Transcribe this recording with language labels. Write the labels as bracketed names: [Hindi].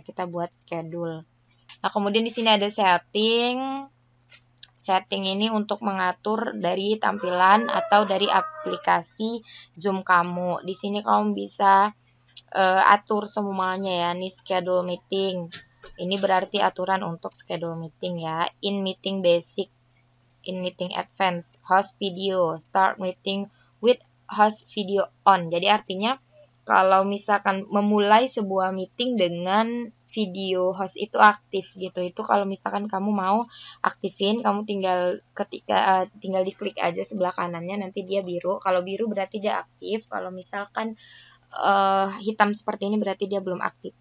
[Indonesian] Kita buat schedule. Nah, kemudian di sini ada setting. Setting ini untuk mengatur dari tampilan atau dari aplikasi Zoom kamu. Di sini kamu bisa atur semuanya ya. Ini schedule meeting. Ini berarti aturan untuk schedule meeting ya. [English] In meeting basic, in meeting advance, host video, start meeting with host video on. [Indonesian] Jadi artinya kalau misalkan memulai sebuah meeting dengan video host itu aktif gitu, itu kalau misalkan kamu mau aktifin, kamu tinggal tinggal diklik aja sebelah kanannya, nanti dia biru. Kalau biru berarti dia aktif. Kalau misalkan hitam seperti ini berarti dia belum aktif.